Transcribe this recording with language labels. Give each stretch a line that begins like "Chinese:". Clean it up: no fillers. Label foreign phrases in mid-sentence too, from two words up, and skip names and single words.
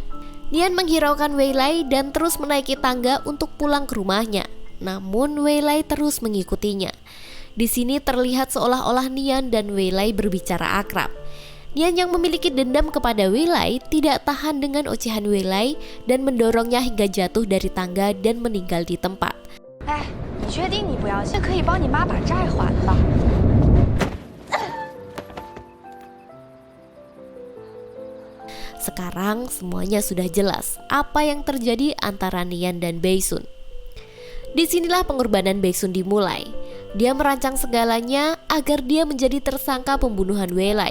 Indonesian: Nian menghiraukan Wei Lai dan terus menaiki tangga untuk pulang ke rumahnya. Namun Wei Lai terus mengikutinya. Di sini terlihat seolah-olah Nian dan Wei Lai berbicara akrab. Nian yang memiliki dendam kepada Wei Lai tidak tahan dengan ocehan Wei Lai dan mendorongnya hingga jatuh dari tangga dan meninggal di tempat.
Chinese: 哎，你确定你不要信？可以帮你妈把债还了。
Indonesian: Sekarang semuanya sudah jelas apa yang terjadi antara Nian dan Baesun. Disinilah pengorbanan Baesun dimulai. Dia merancang segalanya agar dia menjadi tersangka pembunuhan Wei Lai.